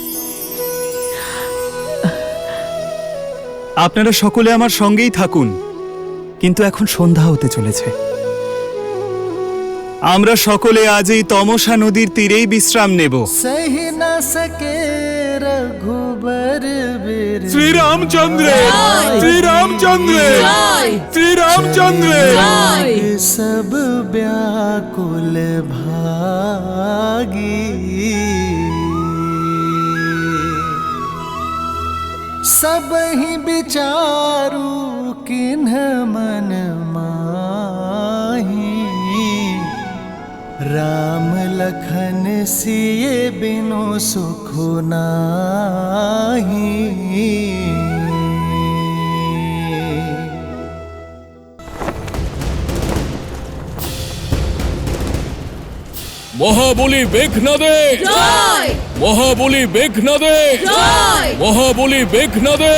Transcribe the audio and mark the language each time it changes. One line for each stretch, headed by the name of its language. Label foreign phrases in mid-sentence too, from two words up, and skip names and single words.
Bangla: আপনারা সকলে আমার সঙ্গেই থাকুন, কিন্তু এখন সন্ধ্যা হতে চলেছে। আমরা সকলে আজ এই তমসা নদীর তীরেই বিশ্রাম নেব।
Awadhi: सही न सके रघुबर वीर
Bangla: শ্রীরামচন্দ্র, শ্রীরামচন্দ্র, শ্রীরামচন্দ্র।
Awadhi: सब व्याकुल भागी सब ही विचारू किन्ह मन माही राम लखन सिए बिनु सुख नाही।
Bangla: মহাবলী মেঘনাদে জয়, মহাবলী মেঘনাদে জয়, মহাবলী মেঘনাদে